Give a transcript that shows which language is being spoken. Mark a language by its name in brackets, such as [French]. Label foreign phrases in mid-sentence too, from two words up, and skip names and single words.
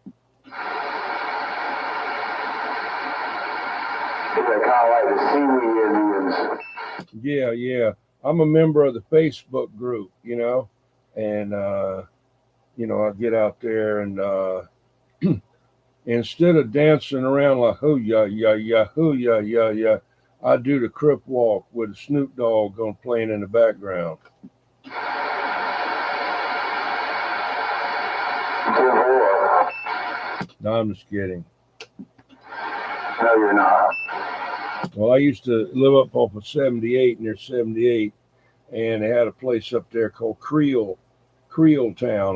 [English] They're kind of like the Seawee Indians. Yeah. I'm a member of the Facebook group, and I get out there and instead of dancing around like hoo ya ya ya hoo ya ya ya, I do the Crip walk with Snoop Dogg on playing in the background. No, I'm just kidding. No, you're not. Well, I used to live up off of 78 near 78, and they had a place up there called Creole Town.